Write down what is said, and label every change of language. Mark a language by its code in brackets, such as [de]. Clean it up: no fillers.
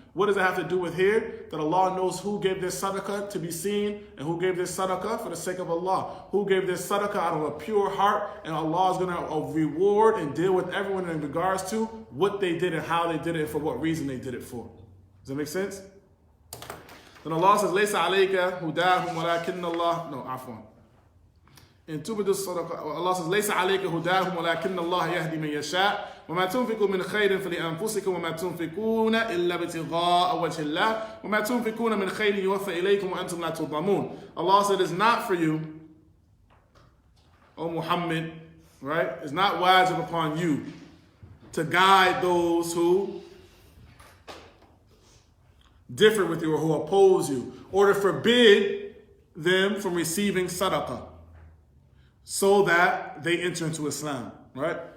[en] What does it have to do with here? That Allah knows who gave their sadaqah to be seen and who gave their sadaqah for the sake of Allah. Who gave their sadaqah out of a pure heart, and Allah is going to reward and deal with everyone in regards to what they did and how they did it and for what reason they did it for. Does that make sense? Then Allah says, [ar] لَيْسَ عَلَيْكَ هُدَاهُمْ وَلَكِنَّ اللَّهَ. [en] No, afwan. In Tubadu Sadaqah, Allah says, [ar] لَيْسَ عَلَيْكَ هُدَاهُمْ وَلَكِنَّ اللَّهَ يَهْدِي مَن يَشَاءُ وَمَا تُنْفِقُوا مِنْ خَيْرٍ فَلِأَنفُسِكُمْ وَمَا تُنْفِقُونَ إِلَّا ابْتِغَاءَ وَجْهِ اللَّهِ وَمَا تُنْفِقُونَ مِنْ خَيْرٍ يُوَفَّ إِلَيْكُمْ وَأَنْتُمْ لَا تُظْلَمُونَ. [en] Allah said, it's not for you, O Muhammad, right? It's not wajib upon you to guide those who differ with you or who oppose you, or to forbid them from receiving sadaqah so that they enter into Islam, right?